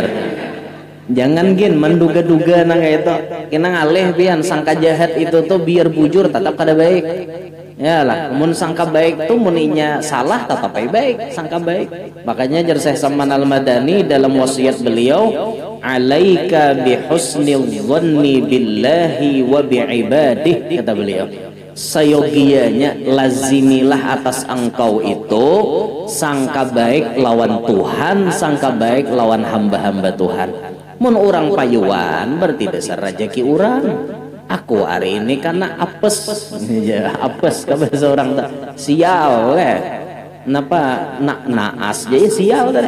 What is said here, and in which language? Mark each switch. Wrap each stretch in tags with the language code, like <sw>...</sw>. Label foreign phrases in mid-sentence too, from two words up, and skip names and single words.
<bjn>Jangan gin menduga-duga nang itu. Kena ngalih pian sangka jahat itu tuh biar bujur tetap kada baik. Ya lah, mun sangka baik tuh muninya salah tetap baik, sangka baik. Makanya jar Syekh Saman Al-Madani dalam wasiat beliau,</bjn> <ar>"Alaika bihusnil dhanni billahi wa biibadih,"</ar> <bjn>kata beliau. Sayogianya lazimilah atas engkau itu sangka baik lawan Tuhan, sangka baik lawan hamba-hamba Tuhan. Mun orang payuan berarti dasar rezeki orang. Aku hari ini karena apes, ya apes kabar seorang sial Napa naas jadi sial tadi.</bjn>